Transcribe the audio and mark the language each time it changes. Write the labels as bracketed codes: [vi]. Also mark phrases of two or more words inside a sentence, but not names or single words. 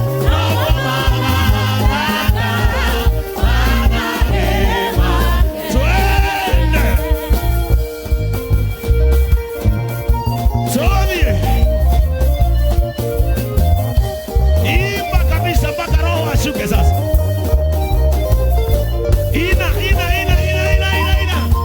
[ki] Noguo magathana, manage make. [sw] Twende. [ki] Tũthiĩ. [sw] Imba kabisa mpaka Roho ashuke sasa. [ki] Ina, ina, ina, ina, ina, ina, ina.